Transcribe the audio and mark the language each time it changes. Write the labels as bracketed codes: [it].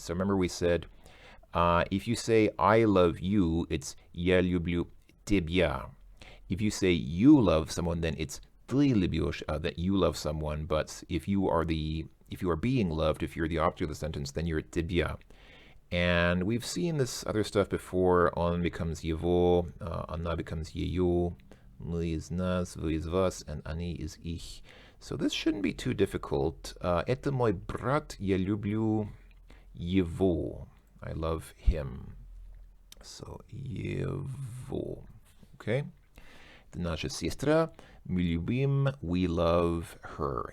[en] So remember we said if you say I love you, it's [ru] я люблю тебя. [en] If you say you love someone, then it's [ru] ты любишь, [en] that you love someone. But if you are being loved, if you're the object of the sentence, then you're тебя. And we've seen this other stuff before. [ru] Он becomes его, она becomes ее, мы из нас, вы из вас, and они из их. [en] So this shouldn't be too difficult. [ru] Это мой брат, я люблю его. [en] I love him. So, его. Okay? [ru] Это наша сестра. Мы любим, [en] we love her.